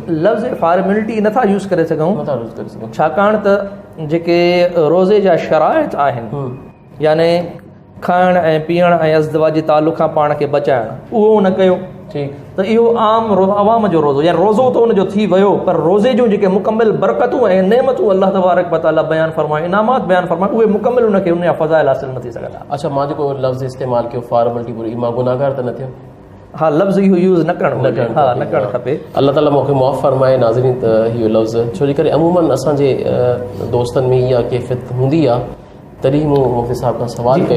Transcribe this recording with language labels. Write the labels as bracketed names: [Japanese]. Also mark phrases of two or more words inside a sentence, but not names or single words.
[Sindhi] लफ़्ज़ फॉर्मेलिटी नथा यूज़ करे सघूं, छाकाणि त जेके रोज़े जा शराइत आहिनि, याने खाइण ऐं पीअण ऐं अज़दवाजी तालुक़ खां पाण खे बचाइण, उहो न कयो। त इहो आम अवाम जो रोज़ो, या रोज़ो त उनजो थी वियो, पर रोज़े जूं जेके मुकमिल बरकतूं ऐं नेमतूं अल्लाह तबारक व तआला बयानु फरमाए, इनामात बयानु फरमाए, उहे मुकमिल उनखे उन जा फ़ज़ाइल हासिल न थी सघंदा। अच्छा, मां जेको लफ़्ज़ इस्तेमालु कयो फॉर्मेलिटी पूरी, मां गुनाहगार त न थियो? हा, लफ़्ज़ इहो यूज़ न करणु खपे। अल्लाह ताला मूंखे मुआफ़ फरमाए नाज़रीन त इहो लफ़्ज़, छो जे करे अमूमन असांजे दोस्तनि में इहा कैफ़ियत हूंदी आहे, तॾहिं मूं मुफ़्ती साहिब खां सवालु कयो।